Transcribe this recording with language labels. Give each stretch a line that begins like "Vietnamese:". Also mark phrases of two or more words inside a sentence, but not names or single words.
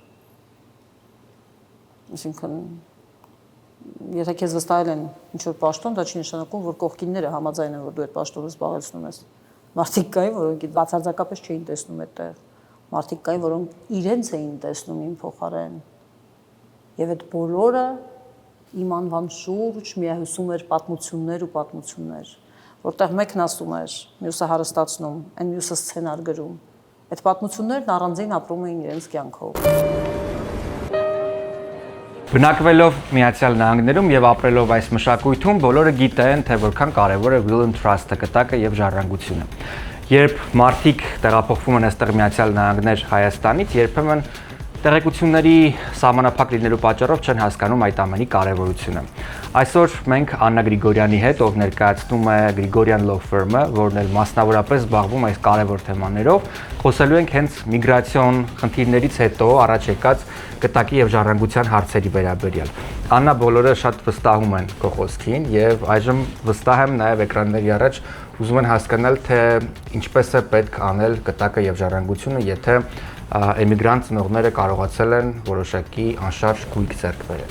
Armenian: Այսինքն եթե քեզ վստահել են ինչ-որ պաշտոն, դա չի նշանակում, որ կողքինները համաձայն են, որ դու այդ պաշտոնը զբաղեցնում ես։ Մարդիկ կային, որոնք բացարձակապես չէին տեսնում այդտեղ։ Մարդիկ կային, որոնք իրենց էին տեսնում իմ փոխարեն։ Եվ այդ բոլորը իմ անվան շուրջ միահյուսում էր պատմություններ ու պատմություններ, որտեղ մեկն ասում էր, մյուսը հարստացնում, այն մյուսը սցենար գրում։ Այդ պատմություններն առանձին ապրում էին իրենց կյանքով։ Բնակվելով Միացյալ Նահանգներում եւ ապրելով այս մշակույթում, բոլորը գիտեն, թե որքան կարեւոր է
English: will and trust-
Armenian: ը, կտակը եւ ժառանգությունը։ Երբ մարդիկ տեղափոխվում են այստեղ Միացյալ Նահանգներ Հայաստանից, երբեմն տեղեկությունների սահմանափակ լինելու պատճառով չեն հասկանում այդ ամենի կարևորությունը։ Այսօր մենք Աննա Գրիգորյանի հետ, ով ներկայացնում է Grigoryan Law Firm-ը, որն էլ մասնավորապես զբաղվում այս կարևոր թեմաներով, խոսելու ենք հենց միգրացիոն խնդիրներից հետո առաջ եկած կտակի եւ ժառանգության հարցերի վերաբերյալ։ Աննա, բոլորը շատ վստահում են քո խոսքին եւ այժմ վստահ եմ նաեւ էկրանների առաջ ուզում են հասկանալ, թե ինչպես է պետք անել կտակը եւ ժառանգությունը, եթե էմիգրանտ ծնողները կարողացել են որոշակի անշարժ գույք ձեռք բերել։